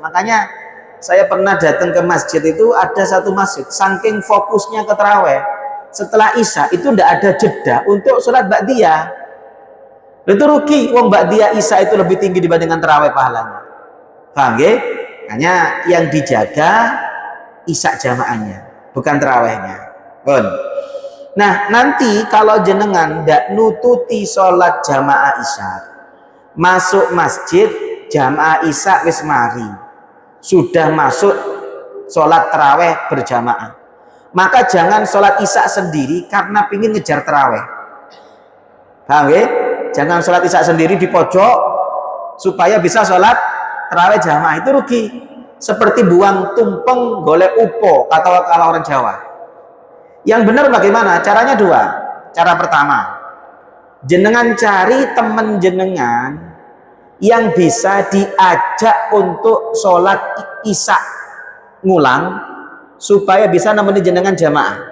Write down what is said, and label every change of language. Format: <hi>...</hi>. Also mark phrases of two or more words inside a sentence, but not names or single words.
<id>Makanya saya pernah datang ke masjid itu, ada satu masjid saking fokusnya ke taraweh, setelah isya itu tidak ada jeda untuk sholat ba'diyah. Itu rugi, wong ba'diyah isya itu lebih tinggi dibandingkan taraweh pahalanya. Paham ya? Hanya yang dijaga isya jamaahnya, bukan tarawehnya. Bon. Nah, nanti kalau</id> <jv>jenengan ndak nututi</jv> <id>sholat jamaah isya, masuk masjid jamaah isya</id> <jv>wis mari,</jv> <id>sudah masuk sholat taraweh berjamaah, maka jangan sholat isya sendiri karena pingin ngejar taraweh. Paham ya? Jangan sholat isya sendiri di pojok supaya bisa sholat taraweh jamaah, itu rugi. Seperti buang</id> <jv>tumpeng golek upo,</jv> <id>kata kalau orang Jawa. Yang benar bagaimana? Caranya dua. Cara pertama, jenengan cari teman jenengan yang bisa diajak untuk sholat isya ngulang supaya bisa nemenin jenengan jamaah.</id>